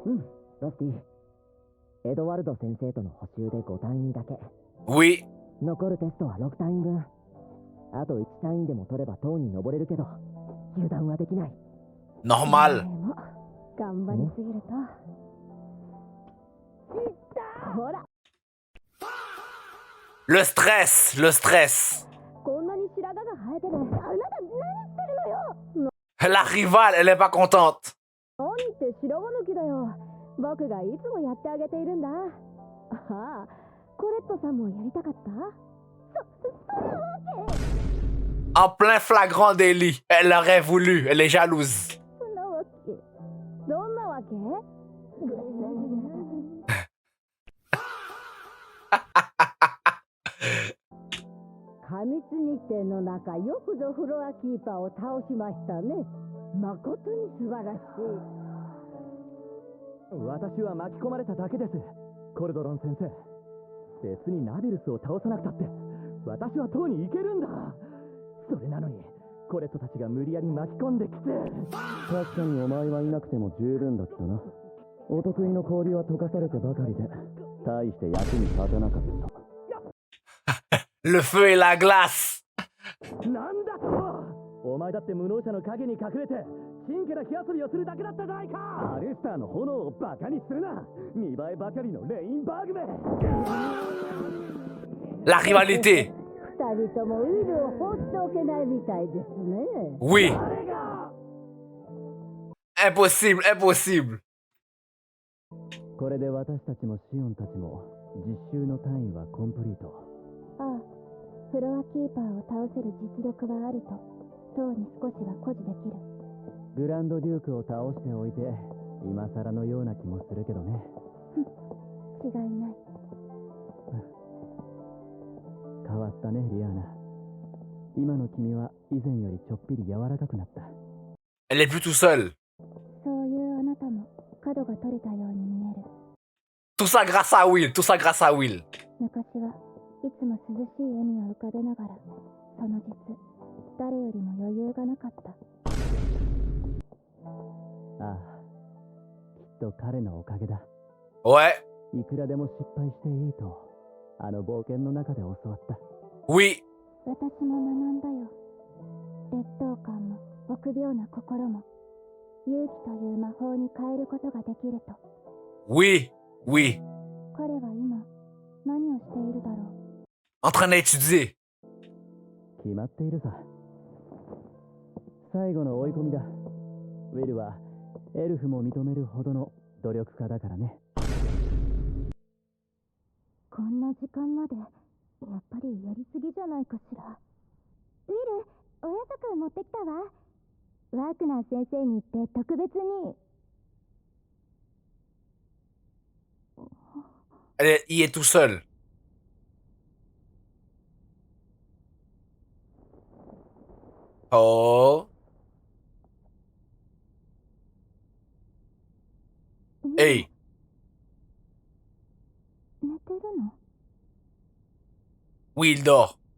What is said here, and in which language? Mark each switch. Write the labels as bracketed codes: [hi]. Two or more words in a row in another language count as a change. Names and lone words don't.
[ja] うんロスティエドワルド先生との補習で5単位だけ [fr] Oui. [ja] 残るテストは6単位分あと1単位でも取れば塔に登れるけど油断はできない [fr] Normal. [ja] でも頑張りすぎると。ほら [fr] Le stress. Le stress. [ja] こんなに白髪が生えてる。あなた何してるのよ。 [fr] La rivale, elle est pas contente. [ja] 何って白髪抜きだよ。僕がいつもやってあげているんだ。ああ、コレットさんもやりたかった？そんなわけ。 [fr] En plein flagrant délit. Elle aurait voulu. Elle est jalouse. [ja] そんなわけ。どんなわけ？過密日程の中よくぞフロアキーパーを倒しましたね誠に素晴らしい私は巻き込まれただけですコルドロン先生別にナビルスを倒さなくたって私は塔に行けるんだそれなのにコレットたちが無理やり巻き込んできて確かにお前はいなくても十分だったなお得意の氷は溶かされてばかりで大して役に立たなかった [fr] Le feu et la glace. [ja] なんだとお前だって無能者の影に隠れて真剣な火遊びをするだけだったじゃないかアレスターの炎をバカにするな見栄えばかりのレインバーグめ [fr] La rivalité. [ja] 二人ともウィルを放っておけないみたいですね [fr] Oui. Impossible. Impossible. [ja] これで私たちもシオンたちも実習の単位はコンプリートああ、フロアキーパーを倒せる実力はあると、塔に少しは誇示できる。グランドデュークを倒しておいて今更のような気もするけどね違いない。変わったねリアーナ今の君は以前よりちょっぴり柔らかくなった [fr] Elle est plus tout seule. [ja] そういうあなたも角が取れたように見える。 [fr] Tout ça grâce à Will. Tout ça grâce à Will. [ja] 昔はいつも涼しい笑みを浮かべながら、その実、誰よりも余裕がなかった。ああきっと彼のおかげだ [fr] Ouais. [ja] いくらでも失敗していいとあの冒険の中で教わった [fr] Oui. [ja] 私も学んだよ。劣等感も臆病な心も勇気という魔法に変えることができると。 [fr] Oui. Oui. [ja] 彼は今何をしているだろう。 [fr] En train d'étudier. [ja] 決まっているさ最後の追い込みだウィルはエルフも認めるほどの努力家だからねこんな時間までやっぱりやりすぎじゃないかしら。ウィル、お夜食持ってきたわ。ワークナー先生に言って特別に。 [fr] Il est tout seul. Oh. Hey. [ja] 寝てるの？ [fr] Oui, il dort.